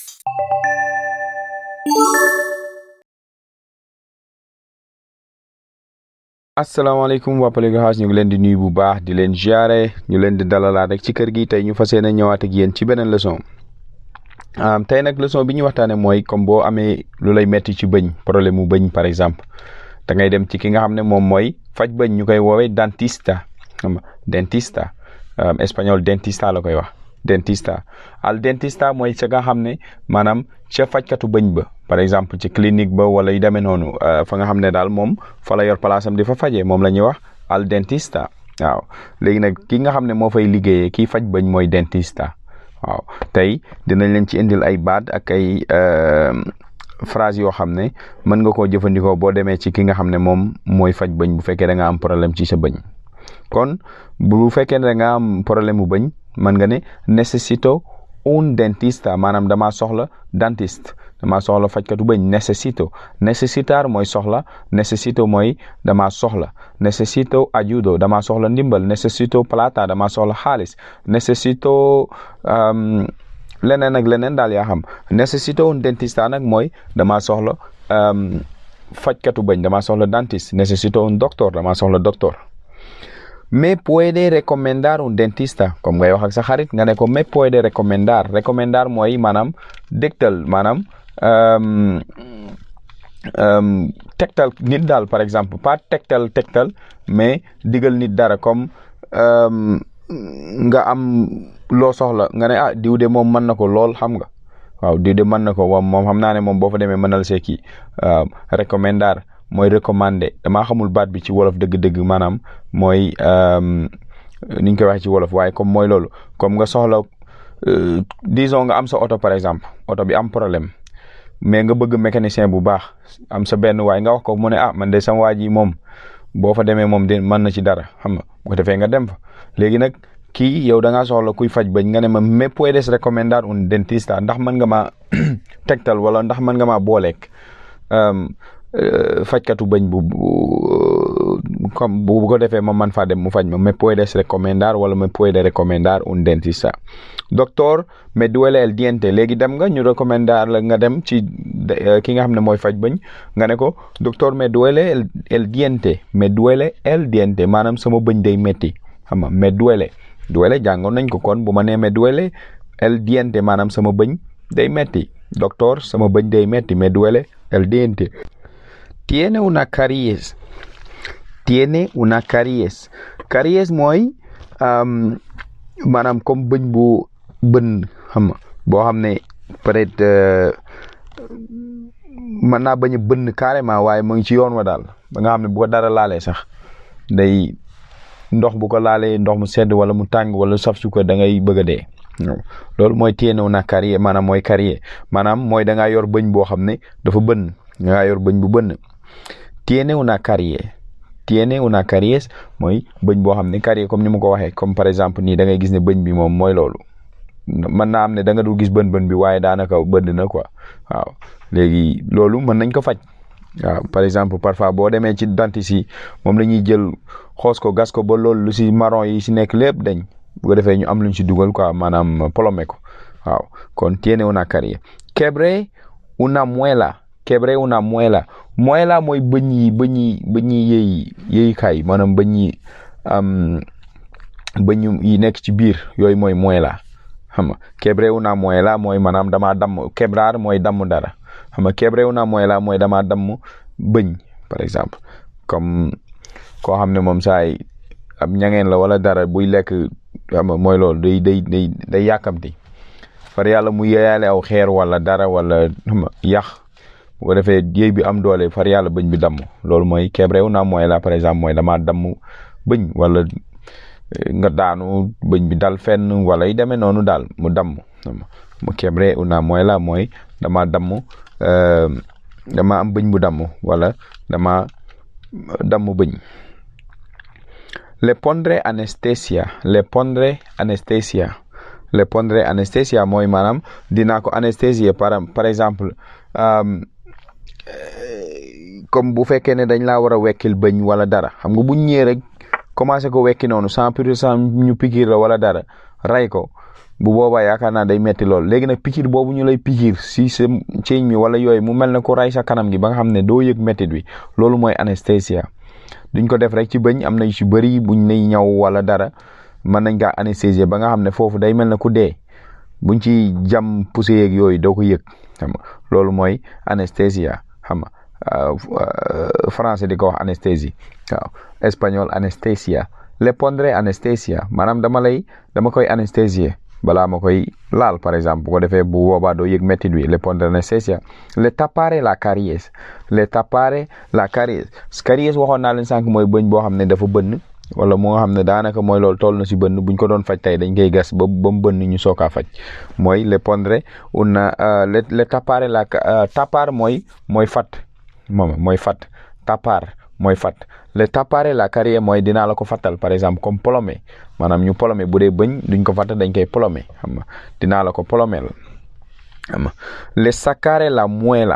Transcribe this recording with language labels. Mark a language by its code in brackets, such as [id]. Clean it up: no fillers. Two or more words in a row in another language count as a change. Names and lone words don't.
[wo] asalaamaaleykum waa Palégo House ñu ngi leen di nuyu bu baax di leen ziare ñu leen di dalalaat rek ci kër gi tey ñu fas yéene ñëwaat ak yéen ci beneen leçon tey nag leçon bi ñu waxtaanee mooy comme boo amee lu lay metti ci bëñ problème mu bëñ [fr] par exemple [wo] da ngay dem ci ki nga xam ne moom mooy faj bëñ ñu koy woowee dentista dentista espagnol dentista la koy wax dentista al dentista mooy sa nga xam ne maanaam ca fajkatu bëñ ba [fr] par exemple [wo] ci clinique ba wala yu demee noonu fa nga xam ne daal moom fa la yor place am di fa fajee moom la ñuy wax [es] al dentista [wo] waaw léegi nag ki nga xam ne moo fay liggéeyee kii faj bëñ mooy dentista waaw tey dinañ leen ci indil ay baat ak ay phrase yoo xam ne mën nga koo jëfandikoo boo demee ci ki nga xam ne moom mooy faj bëñ bu fekkee da nga am problème ci sa bëñ kon bu fekkee ne da nga am problème mu bëñ mën nga ne [es] necesito un dentista [wo] maanaam damaa soxla dentiste damaa soxla fajkatu bëñ necesitar mooy soxla necesito mooy damaa soxla [es] necesito ayudo [wo] damaa soxla ndimbal [es] necesito plata [wo] damaa soxla xaalis necesito leneen ak leneen daal yaa xam [es] necesito un dentista [wo] nag mooy damaa soxla fajkatu bëñ damaa soxla dentiste [es] necesito un doctor [wo] damaa soxla doctor. [es] Me puede recomendar un dentista [wo] comme ngay wax ak sa xarit nga ne ko [es] me puede recomendar [wo] mooy maanaam dégtal maanaam tegtal nit daal [fr] par exemple [wo] pas tegtal mais digal nit dara comme nga am loo soxla nga ne diw de moom mën na ko lool xam nga waaw diw de mën na ko moom xam naa ne moom boo fa demee mënal see kii recomendar mooy recommander damaa xamul baat bi ci wolof dëgg-dëgg maanaam mooy ni ñu koy waxee ci wolof waaye comme mooy loolu comme nga soxla disons nga am sa oto [fr] par exemple [wo] oto bi am problème mais nga bëgg mécanicien bu baax am sa benn waay nga wax ko mu ne man de sama waa ji moom boo fa demee moom de mën na ci dara xam nga bu ko defee nga dem fa léegi nag kii yow da ngaa soxla kuy faj bañ nga ne ma [es] me puedes recomendar un dentista [wo] ndax mën nga maa tegtal wala ndax mën nga maa booleek fajkatu bëñ comme bu ko defee ma man faa dem mu faj ma [es] me puedes recomendar [wo] wala [es] me puede recomendar un dentista doctor me duele el diente [wo] léegi dem nga ñu recomendar la nga dem ci ki nga xam ne mooy faj bëñ nga ne ko [es] doctor me duele el diente [wo] maanaam sama bëñ day metti xam nga [es] me duele [wo] jàngoon nañ ko kon bu ma nee [es] me duele el diente [wo] maanaam sama bëñ day metti doctor sama bëñ day metti [es] me duele el diente. Tiene una caries caries [wo] mooy maanaam comme bëñ bu bënn xam nga boo xam ne peut-être mën naa bañ a bënn carrément waaye mu ngi ci yoon wa daal ba nga xam ne bu ko dara laalee sax day ndox bu ko laalee ndox mu sedd wala mu tàng wala saf suukar da ngay bëgg a dee loolu mooy [es] tiene una caries [wo] maanaam mooy caries maanaam mooy da ngaa yor bëñ boo xam ne dafa bënn da ngaa yor bëñ bu bënn. [es] Tiene una caries [wo] mooy bëñ boo xam ne caries comme ni ma ko waxee comme [fr] par exemple [wo] nii da ngay gis ne bëñ bi moom mooy loolu mën naa am ne da nga du gis bën bi waaye daanaka bënn na quoi waaw léegi loolu mën nañ ko faj waaw [fr] par exemple parfois [wo] boo demee ci dentiste yi moom la ñuy jël xoos ko gas ko ba loolu lu si marron yi si nekk lépp dañ bu ko defee ñu am luñ si dugal quoi maanaam plomé ko waaw kon [es] tiene una caries. Quebré una muela [wo] mooy bëñ yi yéyukaay maanaam bëñ yi nekk ci biir yooyu mooy muela xam nga [es] quebré una muela [wo] mooy maanaam damaa damm quebrar mooy damm dara xam nga [es] quebré una muela [wo] mooy damaa damm bëñ [fr] par exemple [wo] comme koo xam ne moom saay ab ñangeen la wala dara buy lekk xam nga mooy loolu day yàkkamti far yàlla mu yeeyaale aw xeer wala dara wala xam nga yàq bu ko defee yéey bi am doole far yàlla bëñ bi damm loolu mooy [es] quebré una muela [fr] par exemple [wo] mooy damaa damm bëñ wala nga daanu bëñ bi dal fenn wala yi demee noonu daal mu damm mu [es] quebré una muela [wo] mooy damaa damm dama am bëñ bu damm wala dama damm bëñ. [es] Le pondré anestesia [wo] mooy maanaam dinaa ko anesthésier [fr] par exemple [wo] comme bu fekkee ne dañ laa war a wekkil bëñ wala dara xam nga buñ ñëwee rek commencé ko wekki noonu 100% ñu pikiir la wala dara ray ko bu boobaa yaakaar naa day metti lool. léegi nag piqûre boobu ñu lay piqûre si sa ceeñ mi wala yooyu mu mel ne ku ray sa kanam gi ba nga xam ne doo yëg mettit bi loolu mooy anesthésia. duñ ko def rek ci bëñ, am na yu ci bëri buñ lay ñaw wala dara mën nañ kaa anesthésier ba nga xam ne foofu day mel ne ku dee buñ ci jam poussé yeeg yooyu doo ko yëg xam nga loolu mooy anesthésia xam nga français di ko wax anesthésie waaw espagnol anesthésia. [es] le pondré anesthésia [wo] maanaam dama koy anesthésier balaa ma koy laal [fr] par exemple [wo] bu ko defee bu boobaa doo yëg métit bi. [es] le pondré anesthésia. le tapare la caries. le tapare la caries. [wo] caries waxoon naa leen sànq mooy bëñ boo xam ne dafa bënn wala moo nga xam ne daanaka mooy loolu toll na si bënn buñ ko doon faj tey dañ koy gas ba mu bënn ñu sookaa faj mooy [es] le pondré le tapare la [wo] tapar mooy fat mooy fat. tapar mooy fat. [es] le tapare la carie [wo] mooy dinaa la ko fattal [fr] par exemple [wo] comme plomé maanaam ñu plomé bu dee bëñ duñ ko fatt dañ koy plomé xam nga dinaa la ko plomé xam nga [es] le saccare la muela.